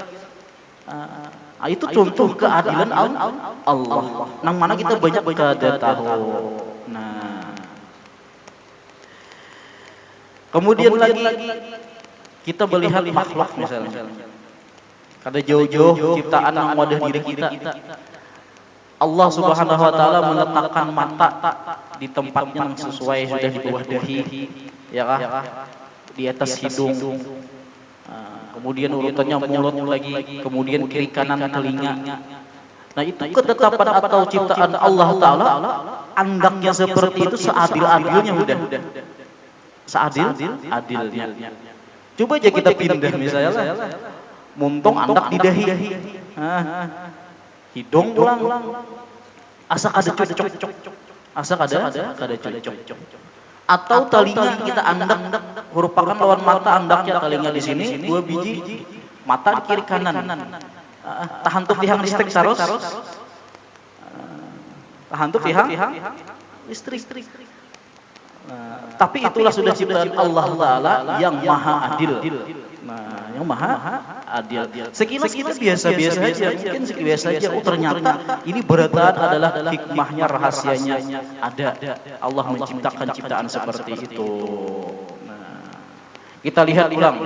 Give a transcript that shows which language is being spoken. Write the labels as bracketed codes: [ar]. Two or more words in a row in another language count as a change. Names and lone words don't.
[id] Itu contoh keadilan Allah. [bjn] Nang mana kita banyak kada tahu. Nah, kemudian lagi kita melihat makhluk misalnya. Kada jauh-jauh ciptaan yang wadah diri kita. [id] Allah [ar] سبحانه وتعالى [id] meletakkan mata di tempatnya yang sesuai, sudah di bawah dahi, ya kah? Di atas hidung. Kemudian urutannya mulut lagi, kemudian kiri kanan telinga. Nah, itu ketetapan atau ciptaan Allah Ta'ala, [bjn] andaknya seperti itu seadil-adilnya udah. Seadil-adilnya. Coba aja kita pindah misalnya, muntung andak di dahi. Hidung ulang. Asa kada cocok. Asa kada cocok. Atau telinga kita andak, merupakan lawan mata andaknya telinga di sini 2 biji, mata di kiri kanan. Tahan tuh tihang listrik saros. Tahan tuh tihang listrik. [id] Tapi itulah sudah ciptaan Allah Ta'ala yang maha adil. Nah, yang maha adil. Sekilas kita biasa-biasa aja, mungkin biasa aja. Oh, ternyata ini berataan adalah hikmahnya, rahasianya ada. Allah menciptakan ciptaan seperti itu. Nah, kita lihat ulang.